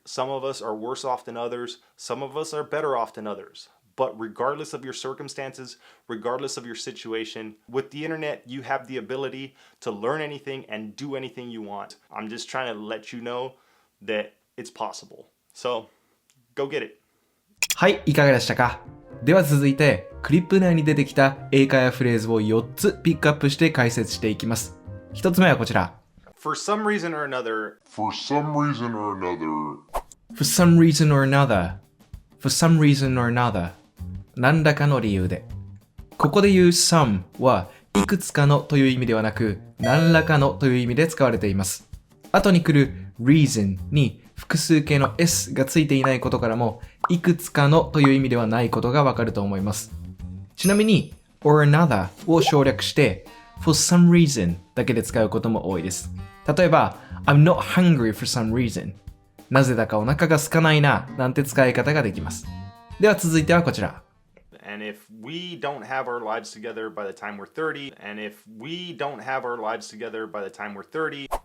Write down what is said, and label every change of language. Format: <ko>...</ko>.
<en>Some of us are worse off than others. Some of us are better off than others. But regardless of your circumstances, regardless of your situation, with the internet, you have the ability to learn anything and do anything you want. I'm just trying to let you know that it's possible. So, go get it.</en> <ja>はい、いかがでしたか？では続いて、クリップ内に出てきた英会話フレーズを4つピックアップして解説していきます。 1つ目はこちら。</ja> <en>For some reason or another. For some reason or another. For some reason or another. For some reason or another.</en> <ja>何らかの理由で。ここで言う some はいくつかのという意味ではなく、何らかのという意味で使われています。後に来る reason に複数形の s がついていないことからも、いくつかのという意味ではないことがわかると思います。ちなみに or another を省略して for some reason だけで使うことも多いです。例えば I'm not hungry for some reason なぜだかお腹が空かないななんて使い方ができます。では続いてはこちら。</ja> <en>And if we don't have our lives together by the time we're 30, and if we don't have our lives together by the time we're 30,</en>